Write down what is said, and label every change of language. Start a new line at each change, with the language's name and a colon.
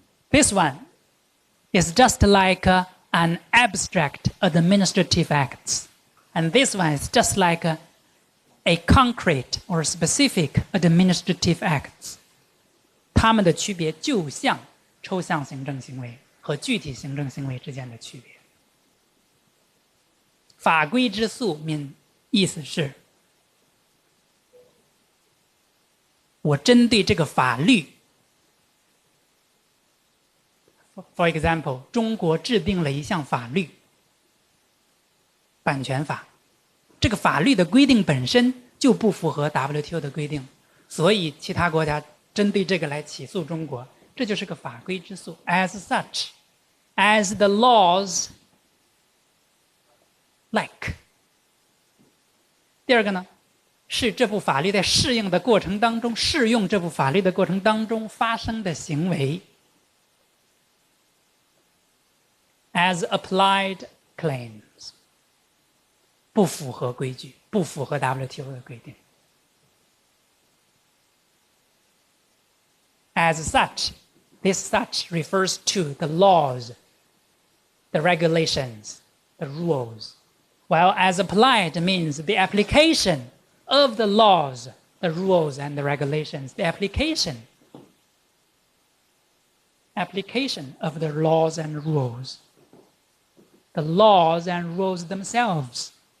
English: This one is just like an abstract administrative act. And this one is just like a concrete or specific administrative act.
Chinese: 它们的区别就像抽象行政行为和具体行政行为之间的区别。法规之诉意思是，我针对这个法律 ，
English: for example，
Chinese: 中国制定了一项法律，版权法，这个法律的规定本身就不符合 WTO 的规定，所以其他国家针对这个来起诉中国，这就是个法规之诉。
English: As such, as the laws like。
Chinese: 第二个呢，是这部法律在适用的过程当中，适用这部法律的过程当中发生的行为。
English: As applied claims，
Chinese: 不符合规矩，不符合 WTO 的规定。
English: As such, this such refers to the laws, the regulations, the rules, while as applied means the application of the laws, the rules and the regulations, the application of the laws and rules, the laws and rules themselves.